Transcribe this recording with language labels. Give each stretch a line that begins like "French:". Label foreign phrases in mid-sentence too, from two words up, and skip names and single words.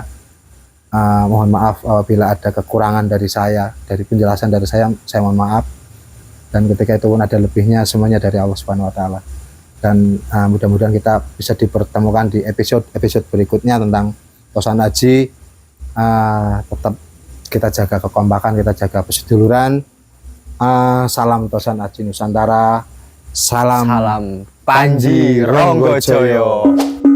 Indonesian: Mohon maaf apabila ada kekurangan dari saya, dari penjelasan dari saya mohon maaf. Dan ketika itu pun ada lebihnya, semuanya dari
Arabic: الله سبحانه وتعالى.
Indonesian: Dan mudah-mudahan kita bisa dipertemukan di episode berikutnya tentang Tosan Aji. Tetap kita jaga kekompakan, kita jaga perseduluran. Salam Tosan Aji Nusantara. Salam Salam Panji Ronggojoyo.